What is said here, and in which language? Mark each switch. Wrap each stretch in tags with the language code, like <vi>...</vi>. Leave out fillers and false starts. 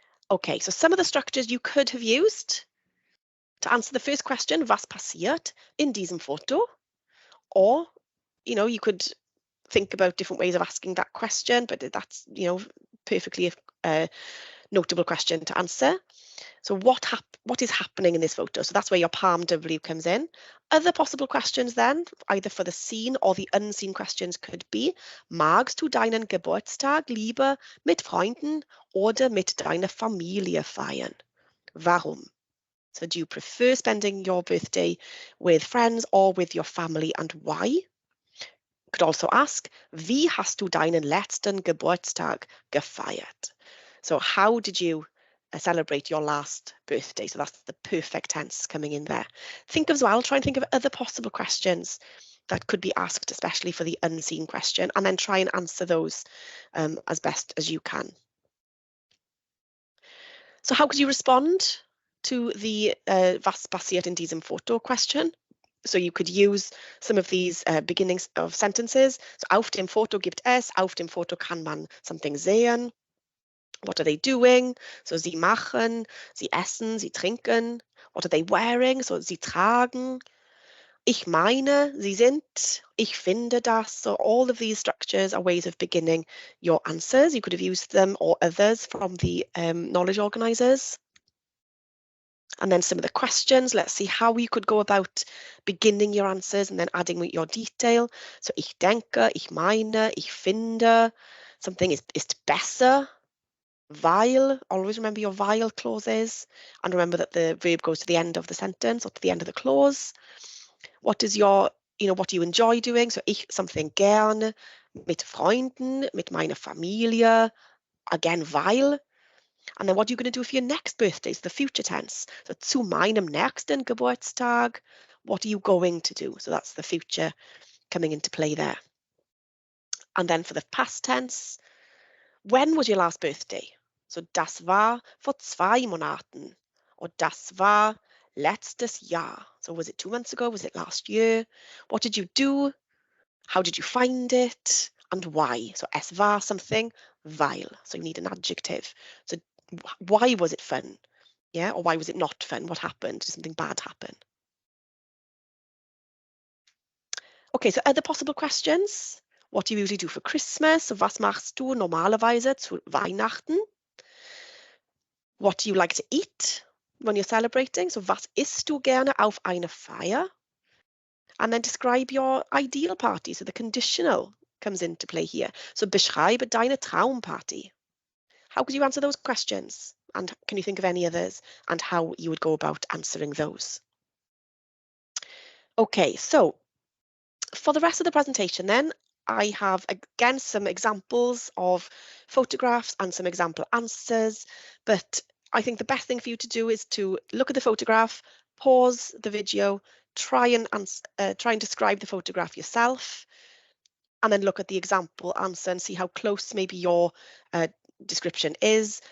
<en>Okay, so some of the structures you could have used to answer the first question,</en> <de>was passiert in diesem Foto?</de> <en>Or, you could think about different ways of asking that question, but that's, perfectly a notable question to answer. So what is happening in this photo? So that's where your palm W comes in. Other possible questions then, either for the seen or the unseen questions could be,</en> <de>magst du deinen Geburtstag lieber mit Freunden oder mit deiner Familie feiern? Warum?</de> <en>So do you prefer spending your birthday with friends or with your family, and why? You could also ask, wie hast du deinen letzten Geburtstag gefeiert? So how did you celebrate your last birthday. So that's the perfect tense coming in there. Think as well, try and think of other possible questions that could be asked, especially for the unseen question, and then try and answer those as best as you can. So how could you respond to the</en> <de>was passiert in diesem Foto</de> <en>question? So you could use some of these beginnings of sentences.</en> <de>So auf dem Foto gibt es, auf dem Foto kann man something sehen.</de> <en>What are they doing?</en> <de>So sie machen, sie essen, sie trinken.</de> <en>What are they wearing?</en> <de>So sie tragen. Ich meine, sie sind, ich finde das.</de> <en>So all of these structures are ways of beginning your answers. You could have used them or others from the knowledge organisers. And then some of the questions, let's see how you could go about beginning your answers and then adding your detail. So</en> <de>ich denke, ich meine, ich finde,</de> <en>something</en> <de>ist besser, weil,</de> <en>always remember your weil clauses, and remember that the verb goes to the end of the sentence or to the end of the clause. What is your, what do you enjoy doing?</en> <de>So ich something gerne, mit Freunden, mit meiner Familie, again, weil.</de> <en>And then what are you going to do for your next birthday? So the future tense. So</en> <de>zu meinem nächsten Geburtstag,</de> <en>what are you going to do? So that's the future coming into play there. And then for the past tense, when was your last birthday? So</en> <de>das war vor 2 Monaten.</de> <en>Or</en> <de>das war letztes Jahr.</de> <en>So was it 2 months ago? Was it last year? What did you do? How did you find it? And why? So</en> <de>es war</de> <en>something, weil. So you need an adjective. So why was it fun? Yeah, or why was it not fun? What happened? Did something bad happen? Okay, so other possible questions. What do you usually do for Christmas?</en> <de>So was machst du normalerweise zu Weihnachten?</de> <en>What do you like to eat when you're celebrating?</en> <de>So was isst du gerne auf einer Feier?</de> <en>And then describe your ideal party. So the conditional comes into play here. So</en> <de>beschreibe deine Traumparty.</de> <en>How could you answer those questions? And can you think of any others and how you would go about answering those? Okay, so for the rest of the presentation then, I have again some examples of photographs and some example answers, but I think the best thing for you to do is to look at the photograph, pause the video, try and describe the photograph yourself, and then look at the example answer and see how close maybe your description is.</en>